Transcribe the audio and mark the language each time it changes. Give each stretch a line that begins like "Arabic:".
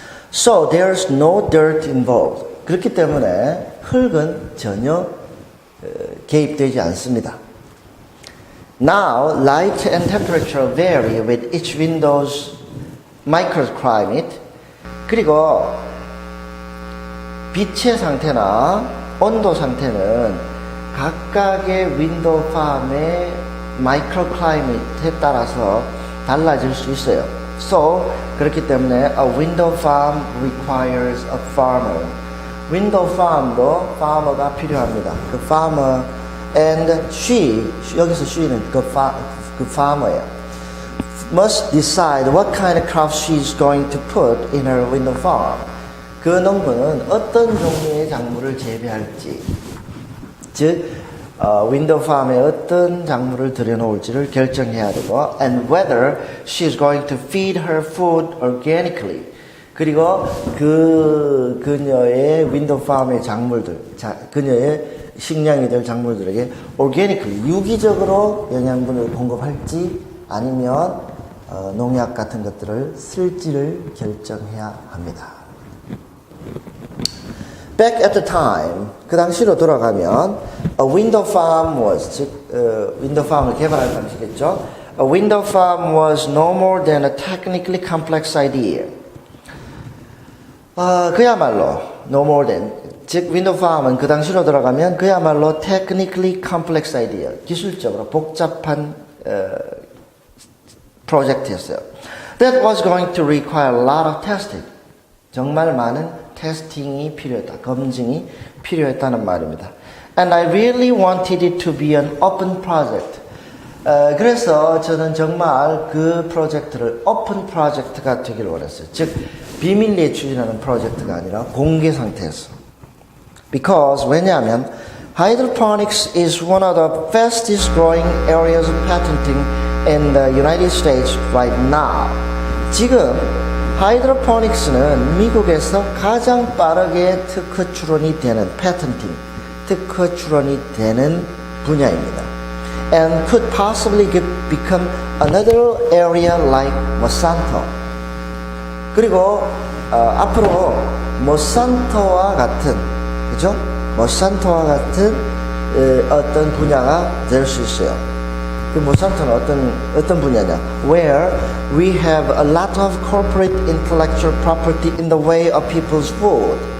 English: So there's no dirt involved.
Korean: 그렇기 때문에 흙은 전혀 개입되지 않습니다.
English: Now, light and temperature vary with each window's microclimate.
Korean: 그리고 빛의 상태나 온도 상태는 각각의 윈도우 팜의 마이크로클라이밋에 따라서 달라질 수 있어요.
English: So,
Korean: 그렇기 때문에
English: a window farm requires a farmer.
Korean: 윈도우 팜도 farmer가 필요합니다. 그
English: farmer and
Korean: 여기서 she는 그 farmer예요.
English: must decide what kind of crops she's going to put in her window farm.
Korean: 그 농부는 어떤 종류의 작물을 재배할지, 즉 윈도우 팜에 어떤 작물을 들여놓을지를 결정해야 되고,
English: and whether she's going to feed her food
Korean: organically. 그리고 그녀의 윈도우 팜의 작물들, 그녀의 식량이 될 작물들에게 organically, 유기적으로 영양분을 공급할지 아니면 농약 같은 것들을 쓸지를 결정해야 합니다.
English: Back at the time,
Korean: 그 당시로 돌아가면
English: a window farm was,
Korean: 즉 윈도우 팜을 개발할 당시겠죠.
English: A window farm was no more than a technically complex idea.
Korean: 그야말로
English: no more than,
Korean: 즉 윈도우 팜은 그 당시로 돌아가면 그야말로
English: technically complex idea,
Korean: 기술적으로 복잡한 프로젝트였어요.
English: That was going to require a lot of testing.
Korean: 정말 많은 테스팅이 필요했다. 검증이 필요했다는 말입니다.
English: And I really wanted it to be an open project.
Korean: 그래서 저는 정말 그 프로젝트를 오픈 프로젝트가 되기를 원했어요. 즉 비밀리에 추진하는 프로젝트가 아니라 공개 상태에서.
English: Because
Korean: 왜냐하면
English: hydroponics is one of the fastest growing areas of patenting in the United States right now.
Korean: 지금 하이드로포닉스는 미국에서 가장 빠르게 특허 출원이 되는 patenting, 특허 출원이 되는 분야입니다.
English: And could possibly become another area like Monsanto.
Korean: 그리고 앞으로 몬산토와 같은, 그죠? 몬산토와 같은 어떤 분야가 될 수 있어요. 그 몬산토는 어떤 분야냐?
English: Where we have a lot of corporate intellectual property in the way of people's food.